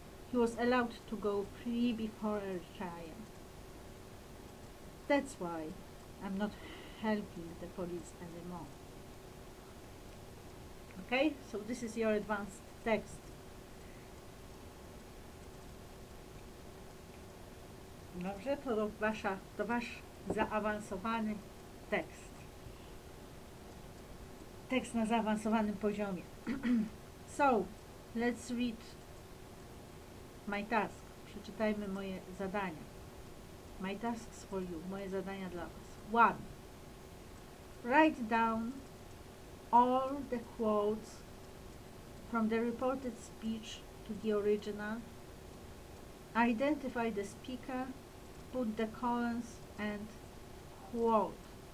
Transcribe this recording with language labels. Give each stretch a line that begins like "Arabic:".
English: He was allowed to go free before a trial. That's why I'm not helping the police anymore. Okay, so this is your advanced text.
Polish: Dobrze, to wasz zaawansowany tekst. Tekst na zaawansowanym poziomie.
English: So, let's read my task.
Polish: Przeczytajmy moje zadania.
English: My tasks for you.
Polish: Moje zadania dla was.
English: 1. Write down all the quotes from the reported speech to the original. Identify the speaker, put the colons and quote.